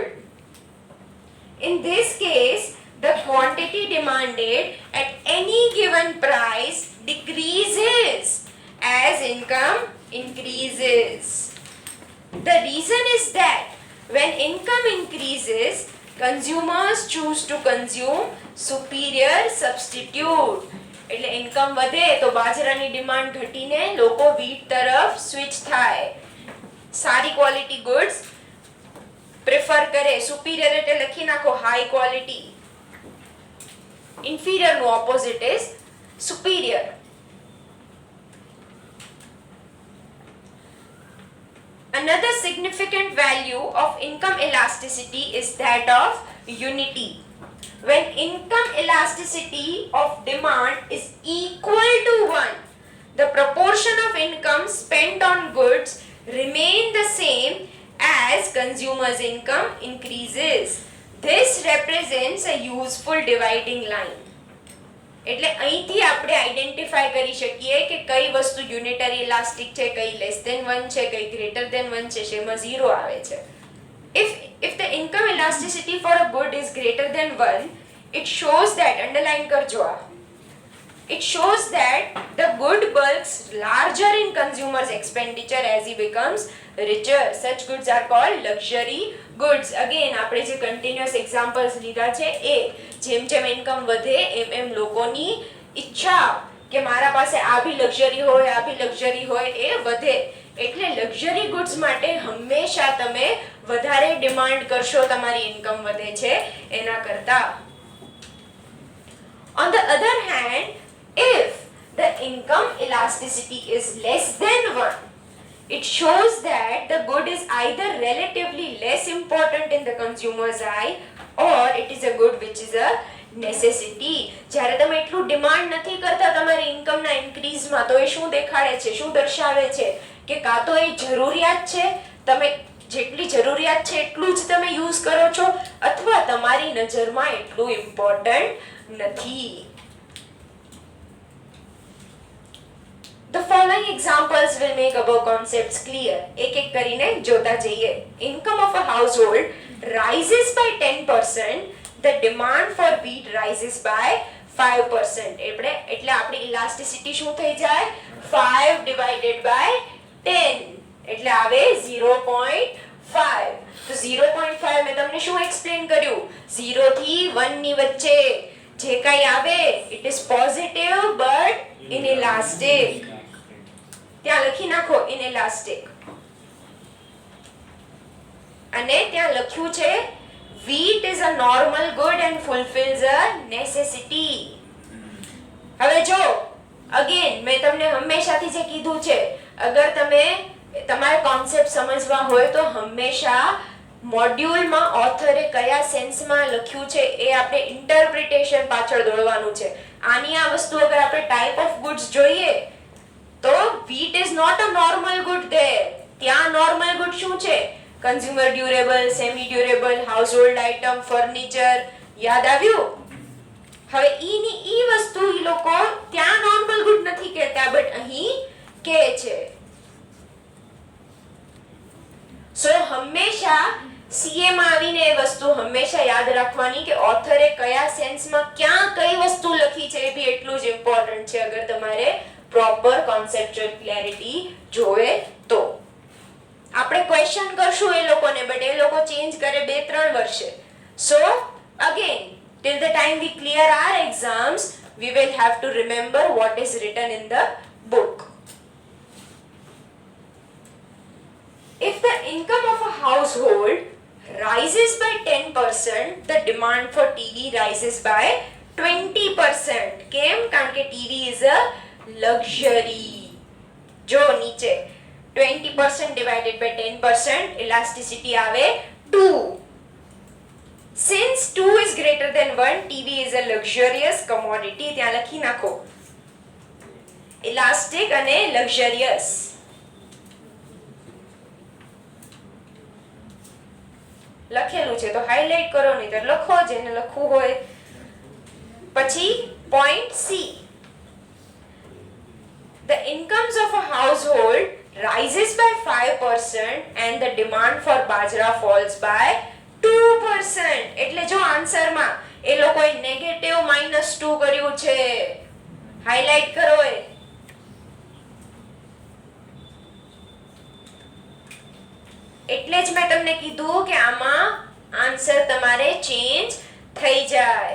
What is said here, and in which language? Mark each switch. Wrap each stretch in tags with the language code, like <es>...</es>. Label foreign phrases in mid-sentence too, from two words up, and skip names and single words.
<en>In this case, the quantity demanded at any given price decreases as income increases. The reason is that when income increases, consumers choose to consume superior substitute.</en> <gu>એટલે ઇન્કમ વધે તો બાજરાની ડિમાન્ડ ઘટીને લોકો વીટ તરફ સ્વિચ થાય, સારી</gu> <en>quality goods prefer</en> <gu>કરે.</gu> <en>સુપીરિયર</en> <gu>એટલે લખી નાખો</gu> <en>high quality. ઇન્ફીરિયર નું opposite is superior. Another significant value of income elasticity is that of unity. When income elasticity of demand is equal to 1, the proportion of income spent on goods remain the same as consumers' income increases. This represents a useful dividing line.</en> <gu>એટલે અહીંથી આપણે આઈડેન્ટિફાઈ કરી શકીએ કે કઈ વસ્તુ</gu> <en>unitary elastic</en> <gu>છે, કઈ</gu> <en>less than</en> <gu>1 છે, કઈ</gu> <en>greater than</en> <gu>1 છે, શેમાં 0 આવે છે.</gu> <en>If the income elasticity for a good is greater than 1, it shows that, underline karjo, it shows that the good bulks larger in consumer's expenditure as he becomes richer. Such goods are called luxury goods. Again,</en> <gu>આપણે જે</gu> <en>continuous examples</en> <gu>લીધા છે એ જેમ જેમ ઇન્કમ વધે એમ એમ લોકોની ઈચ્છા કે મારા પાસે આ બી લક્ઝરી હોય, આ બી લક્ઝરી હોય એ વધે. એટલે</gu> <en>luxury goods</en> <gu>માટે હંમેશા તમે વધારે ડિમાન્ડ કરશો, તમારી ઇન્કમ વધે છે એના કરતા.</gu> <en>On the other hand, if the income elasticity is less than 1, it shows that the good is either relatively less important in the consumer's eye or it is a good which is a નેસેસિટી.</en> <gu>જ્યારે તમે એટલું ડિમાન્ડ નથી કરતા તમારી ઇન્કમના ઇન્ક્રીઝમાં, તો એ શું દેખાડે છે, શું દર્શાવે છે કે કાં તો એ જરૂરિયાત છે, તમે જેટલી જરૂરિયાત છે એટલું જ તમે યુઝ કરો છો, અથવા તમારી નજરમાં એટલું ઇમ્પોર્ટન્ટ નથી.</gu> <en>The following examples will make above concepts clear.</en> <gu>એક એક કરીને જોતા જઈએ.</gu> <en>Income of a household rises by 10%. The demand for wheat rises by 5%.</en> <gu>એટલે આપણી elasticity શું થઈ જાય? 5</gu> <en>divided by</en> <gu>10. એટલે આવે 0.5. તો 0.5 મેં તમને શું એક્સપ્લેન કર્યું? 0 થી 1 ની વચ્ચે જે કાંઈ આવે</gu> <en>it is positive but inelastic.</en> <gu>ત્યાં લખી નાખો</gu> <en>inelastic.</en> <gu>અને ત્યાં લખ્યું છે</gu> <en>wheat is a normal good and fulfills a necessity.</en> <gu>હવે જો અગેન મેં તમને હંમેશાથી જે કીધું છે, અગર તમે તમારે કોન્સેપ્ટ સમજવા હોય તો હંમેશા મોડ્યુલમાં ઓથરે કયા સેન્સમાં લખ્યું છે એ આપણે ઇન્ટરપ્રિટેશન પાછળ દોડવાનું છે. આની આ વસ્તુ અગર આપણે</gu> <en>type of goods</en> <gu>જોઈએ તો</gu> <en>wheat is not a normal good there.</en> <gu>ત્યાં</gu> <en>normal good</en> <gu>શું છે?</gu> <en>Consumer durable, semi durable, household item, furniture.</en> <gu>યાદ આવ્યું? હવે ઈ વસ્તુ ઈ લોકો ત્યાં</gu> <en>normal good</en> <gu>નથી કહેતા, બટ અહીં કહે છે. સો હંમેશા સીએ માં આવીને એ વસ્તુ હંમેશા યાદ રાખવાની કે ઓથરે કયા સેન્સમાં ક્યાં કઈ વસ્તુ લખી છે, એ બી એટલું જ ઇમ્પોર્ટન્ટ છે અગર તમારે</gu> <en>proper conceptual clarity</en> <gu>જોવે તો. આપણે ક્વેશ્ચન કરશું એ લોકોને, બટ એ લોકો ચેન્જ કરે 2-3 વર્ષે.</gu> <en>so again till the time we clear our exams we will have to remember what is written in the book. If the income of a household rises by 10%, the demand for TV rises by 20%.</en> <gu>કેમ? કારણ કે</gu> <en>TV is a luxury.</en> <gu>જો નીચે 20%</gu> <en>divided by</en> <gu>10%, elasticity આવે 2.</gu> <en>Since 2 is greater than 1, TV is a luxurious commodity.</en> <gu>ત્યાં લખી નાખો elastic અને luxurious. લખેલું છે તો હાઇલાઇટ કરો, નહીં તો લખો જેને લખવું હોય. પછી point C.</gu> <en>The incomes of a household rises by 5% and the demand for bajra falls by 2%.</en> <gu>એટલે જો આન્સરમાં એ લોકોએ નેગેટિવ -2 કર્યું છે. હાઇલાઇટ કરો એ. એટલે જ મેં તમને કીધું કે આમાં આન્સર તમારે ચેન્જ થઈ જાય.</gu>